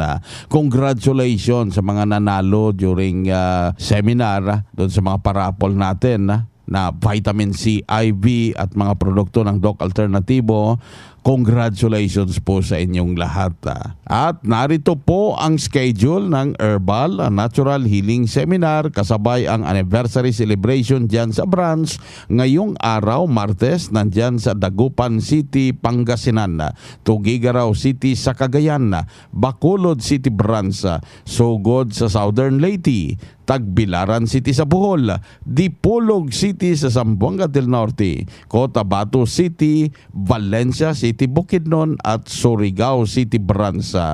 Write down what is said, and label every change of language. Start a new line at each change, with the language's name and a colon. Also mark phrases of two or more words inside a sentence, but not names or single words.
Filipino: Congratulations sa mga nanalo during seminar doon sa mga parapol natin na
English: vitamin C IV
Filipino: at mga produkto ng Doc Alternatibo. Congratulations po sa inyong lahat. At narito po ang schedule ng Herbal and Natural Healing Seminar kasabay ang anniversary celebration dyan sa branch ngayong araw, Martes, nandyan sa Dagupan City, Pangasinan, Tugigaraw City sa Cagayan, Bacolod City Branch, Sugod sa Southern Leyte, Tagbilaran City sa Bohol, Dipolog City sa Zamboanga del Norte, Cotabato City, Valencia City, Bukidnon at Surigao City Branch.